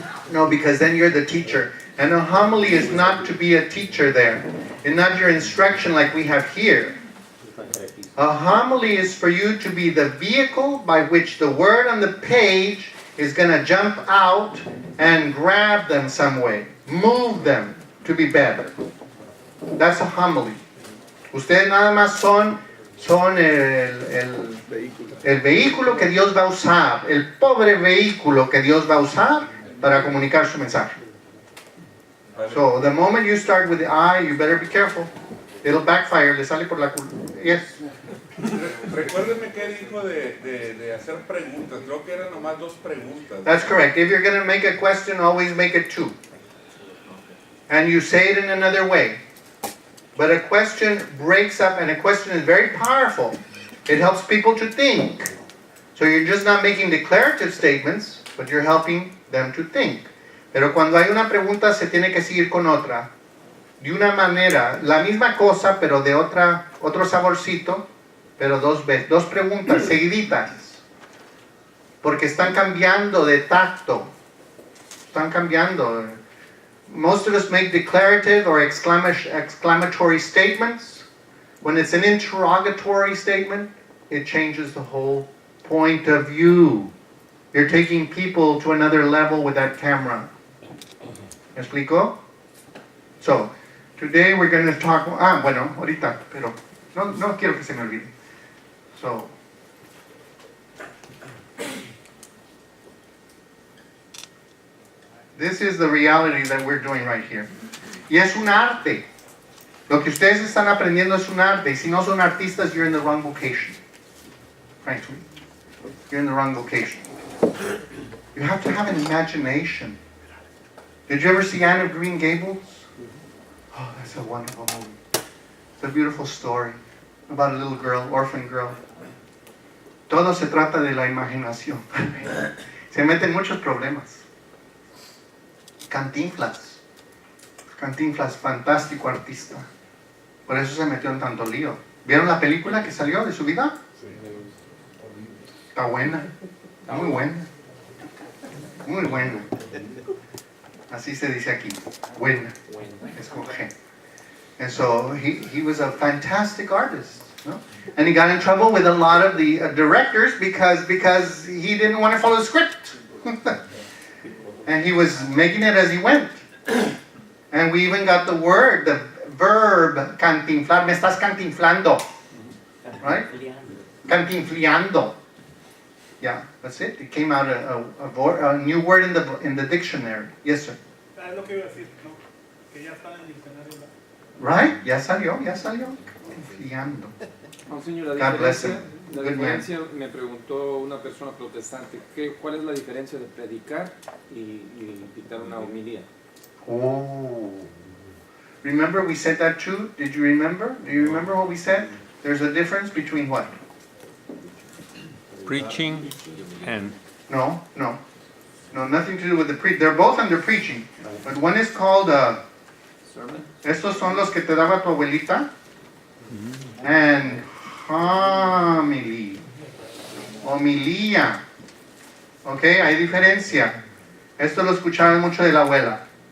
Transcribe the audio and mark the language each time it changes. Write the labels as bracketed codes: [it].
[en] No, because then you're the teacher. And a homily is not to be a teacher there. And not your instruction like we have here. A homily is for you to be the vehicle by which the word on the page is going to jump out and grab them some way. Move them to be better. That's a homily. [es] Ustedes nada más son el vehículo que Dios va a usar, el pobre vehículo que Dios va a usar para comunicar su mensaje. [en] So the moment you start with the I, you better be careful. It'll backfire, [es] le sale por la culpa. Yes. Recuérdeme qué dijo de hacer preguntas. Creo que eran nomás 2 preguntas. [en] That's correct. If you're going to make a question, always make it 2. And you say it in another way. But a question breaks up, and a question is very powerful. It helps people to think. So you're just not making declarative statements, but you're helping them to think. [es] Pero cuando hay una pregunta, se tiene que seguir con otra. De una manera, la misma cosa, pero de otro saborcito, pero 2 veces. 2 preguntas seguiditas. Porque están cambiando de tacto. Están cambiando. [en] Most of us make declarative or exclamatory statements. When it's an interrogatory statement, it changes the whole point of view. You're taking people to another level with that camera. [es] ¿Me explico? [en] So, today we're going to talk... [es] bueno, ahorita, pero no quiero que se me olvide. [en] So, this is the reality that we're doing right here. [es] Y es un arte. Lo que ustedes están aprendiendo es un arte. Y si no son artistas, [en] you're in the wrong vocation. Frankly. You're in the wrong vocation. You have to have an imagination. Did you ever see Anne of Green Gables? Oh, that's a wonderful movie. It's a beautiful story about a little girl, orphan girl. [es] Todo se trata de la imaginación. Se meten muchos problemas. Cantinflas. Cantinflas, fantástico artista. Por eso se metió en tanto lío. ¿Vieron la película que salió de su vida? Está buena. Muy buena. Muy buena. Así se dice aquí. Buena. Es con G. [en] And so he was a fantastic artist. No? And he got in trouble with a lot of the directors because he didn't want to follow the script. And he was making it as he went. And we even got the word, the verb, cantinflar. [es] Me estás cantinflando. [en] Right? Cantinfliando. Yeah, that's it. It came out a new word in the dictionary. Yes, sir. [es] Es lo que iba a decir, ¿no? Que ya está en el diccionario. Right? Ya salió. Cantinfliando. Señor, [en] God bless him. [es] la [en] Good man. [es] diferencia, me preguntó una persona protestante, ¿cuál es la diferencia de predicar y dictar una homilía? Oh. [en] Remember we said that too? Did you remember? Do you remember what we said? There's a difference between what? Preaching and No, nothing to do with the they're both under preaching. But one is called, Sermon? [es] estos son los que te daba tu abuelita. [en] And homily. [es] Homilía. Ok, hay diferencia. Esto lo escuchaban mucho de la abuela.